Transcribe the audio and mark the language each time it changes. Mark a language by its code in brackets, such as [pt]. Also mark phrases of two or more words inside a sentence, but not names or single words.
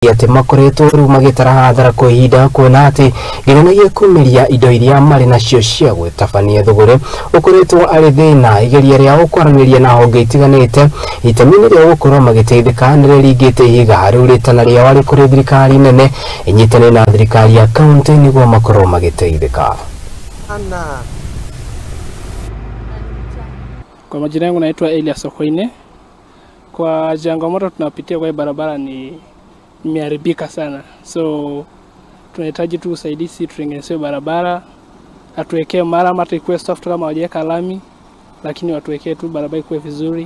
[ki] ati makoretwo riu magitara hathara kwa ihinda kuona ati gĩgenagia kumiria indo iria marĩ nacio cia gwitabania thũgũrĩ ũkoretwo arĩ thĩna igeria rĩa gũkwaranĩria na honge itiganĩte itemi-inĩ rĩa gũkorwo magĩteithĩka nĩ rĩringĩte ihiga rĩu rĩtana rĩao rĩ kũrĩ thirikari nene ĩnyitanĩire na thirikari ya kaunti nĩguo makorwo magĩteithĩka. [sw] Kwa majina yangu naitwa Gicigoini. Kwa changamoto tunapitia kwa barabara ni imeharibika sana. So tunahitaji tu usaidizi tutengeneze barabara. Atuwekee mara hata ikuwe soft kama hawajaweka lami, lakini watuwekee tu barabara ikuwe vizuri.